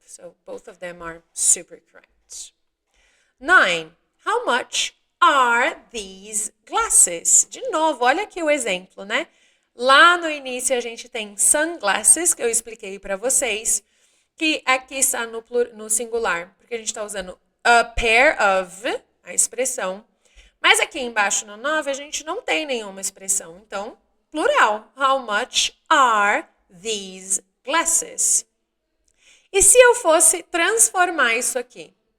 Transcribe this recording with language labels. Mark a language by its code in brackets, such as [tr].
[en] So both of them are super correct. 9. How much are these glasses? [pt] De novo, olha aqui o exemplo, né? Lá no início a gente tem sunglasses, que eu expliquei para vocês, que aqui está no singular, porque a gente está usando a pair of, a expressão. Mas aqui embaixo no 9 a gente não tem nenhuma expressão. Então, plural. [en] How much are these glasses? [pt] E se eu fosse transformar isso aqui?